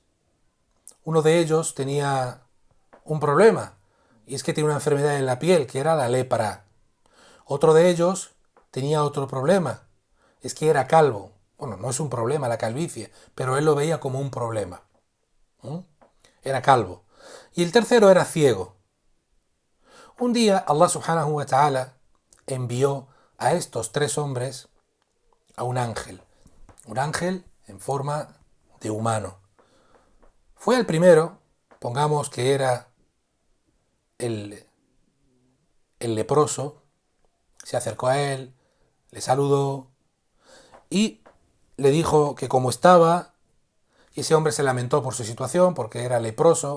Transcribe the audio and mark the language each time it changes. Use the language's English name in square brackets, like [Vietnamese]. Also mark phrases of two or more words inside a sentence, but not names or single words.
[Spanish] Uno de ellos tenía un problema, y es que tenía una enfermedad en la piel, que era la lepra. Otro de ellos tenía otro problema, es que era calvo. Bueno, no es un problema la calvicie, pero él lo veía como un problema. Era calvo. Y el tercero era ciego. Un día [Arabic] الله سبحانه وتعالى [Spanish] envió a estos 3 hombres a un ángel en forma de humano. Fue el primero, pongamos que era el leproso, se acercó a él, le saludó y le dijo que cómo estaba, y ese hombre se lamentó por su situación porque era leproso.